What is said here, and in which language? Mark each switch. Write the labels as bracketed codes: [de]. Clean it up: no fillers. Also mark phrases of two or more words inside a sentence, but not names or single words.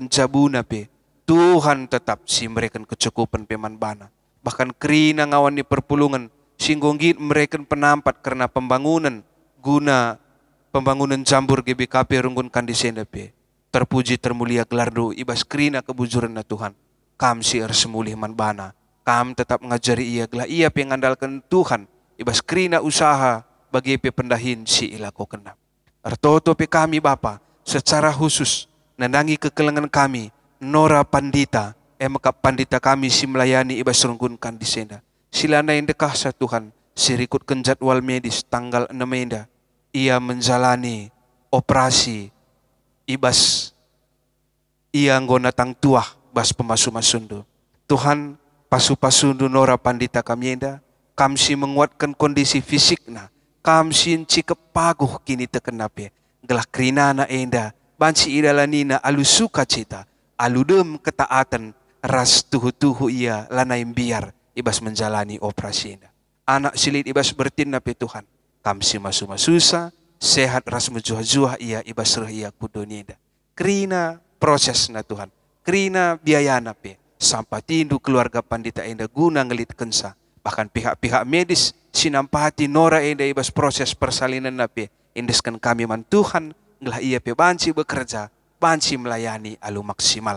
[btx] jabuna pe, Tuhan tetap mereka kecukupan peman bana, bahkan kerina ngawan di perpulungan, singgungit mereka penampat karena pembangunan, guna pembangunan jambur GBKP Runggun Kandisenda pe, terpuji termulia gelardu ibas kerina kebujuran na Tuhan, kam semulih man bana, kam tetap ngajari ia gelah ia pengandalkan Tuhan, ibas kerina usaha bagi pe pendahin si ilako kena. Ertoto pe kami Bapa secara khusus nandangi kekelengan kami Nora Pandita, emakap pandita kami si melayani ibas Runggun Kandisenda. Silana yang dekah sa Tuhan, sirikutkan [id] jadwal medis tanggal 6 Mei, [btx] ia [id] menjalani operasi [btx] ibas ia nggona tang tuah bas pemasu-masundu. Tuhan pasu-pasundu Nora Pandita kami enda, kamsi menguatkan kondisi fisikna, kamsi cikep paguh kini tekenape, gelah kerinana enda, banci idalanina alu sukacita, alu dem ketaatan, ras tuhu-tuhu ia lanai biar, ibas [id] menjalani operasi [btx] enda. Anak silit ibas bertinna pe Tuhan, kamsi masu-masusa, sehat ras menjuah-juah ia ibas reh ia kudonienda. Kerina proses na Tuhan, kerina biaya na pe, sampai tindu keluarga pandita enda guna ngelit kensa, [id] bahkan pihak-pihak medis [btx] sinampati Nora enda ibas [id] proses persalinan [btx] na pe, indeskan kami man Tuhan, ngelah ia pe banci bekerja, banci melayani alu maksimal.